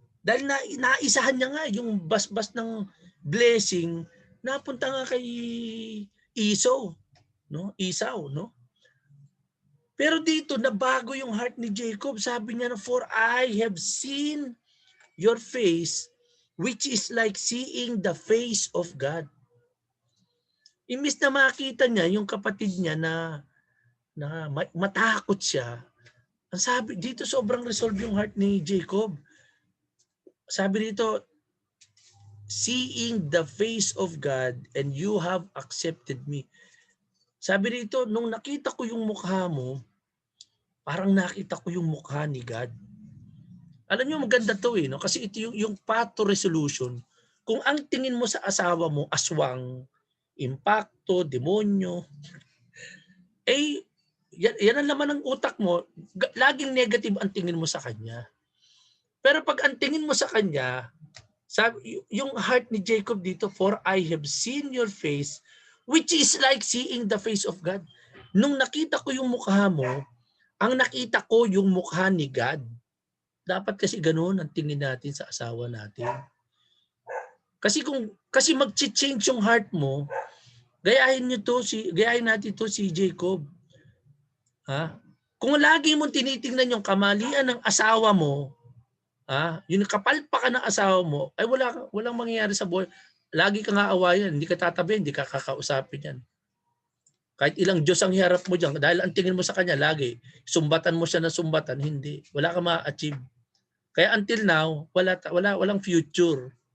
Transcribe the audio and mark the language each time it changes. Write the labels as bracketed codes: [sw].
[tl] Dahil naisahan niya nga yung basbas ng blessing, napunta nga kay Esau, no? Pero dito nabago yung heart ni Jacob. Sabi niya, [en] "For I have seen your face, which is like seeing the face of God." [tl] Imbis na makita niya yung kapatid niya na matakot siya, ang sabi dito, sobrang resolve yung heart ni Jacob. Sabi dito, [en] "Seeing the face of God and you have accepted me." [tl] Sabi dito, nung nakita ko yung mukha mo, parang nakita ko yung mukha ni God. Alam niyo maganda to no? Kasi ito yung [en] path to resolution. [tl] Kung ang tingin mo sa asawa mo, aswang, impacto, demonyo, yan ang laman ng utak mo, laging negative ang tingin mo sa kanya. Pero pag ang tingin mo sa kanya, sabi, yung heart ni Jacob dito, [en] "For I have seen your face, which is like seeing the face of God." [tl] Nung nakita ko yung mukha mo, ang nakita ko yung mukha ni God. Dapat kasi ganoon ang tingin natin sa asawa natin. Kasi mag-change yung heart mo, gayahin natin to si Jacob. Ha? Kung lagi mong tinitingnan yung kamalian ng asawa mo, yung kapalpakan ng asawa mo, ay walang mangyayari sa buhay. Lagi ka nga awayan, hindi ka tatabi, hindi ka kakausapin yan. Kahit ilang Diyos ang hiharap mo dyan, dahil ang tingin mo sa kanya lagi, sumbatan mo siya na sumbatan, hindi. Wala ka ma-achieve. Kaya until now, walang future.